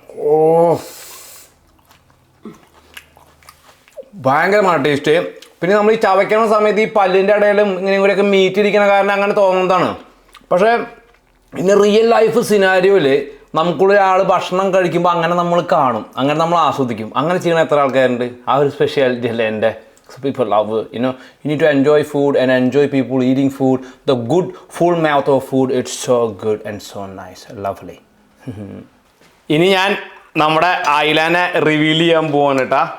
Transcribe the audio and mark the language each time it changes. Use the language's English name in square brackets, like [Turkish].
[Malayalam] ഓ, ഭയങ്കരമാണ് ടേസ്റ്റ്. പിന്നെ നമ്മൾ ഈ ചവയ്ക്കുന്ന സമയത്ത് ഈ പല്ലിൻ്റെ ഇടയിലും ഇങ്ങനെയും കൂടെയൊക്കെ മീറ്റ് ഇരിക്കുന്ന കാരണം അങ്ങനെ തോന്നുന്നതാണ്. പക്ഷേ പിന്നെ റിയൽ ലൈഫ് സിനാരിയോയിൽ നമുക്കൊരാൾ ഭക്ഷണം കഴിക്കുമ്പോൾ അങ്ങനെ നമ്മൾ കാണും, അങ്ങനെ നമ്മൾ ആസ്വദിക്കും. അങ്ങനെ ചെയ്യുന്ന എത്ര ആൾക്കാരുണ്ട്? ആ ഒരു സ്പെഷ്യാലിറ്റി അല്ലേ എൻ്റെ. [English] People love, you need to enjoy food and enjoy people eating food. The good full mouth of food, it's so good and so nice, lovely. [Malayalam] ഇനി ഞാൻ നമ്മുടെ അയിലാനെ റിവീൽ ചെയ്യാൻ പോവാണ് കേട്ടാ.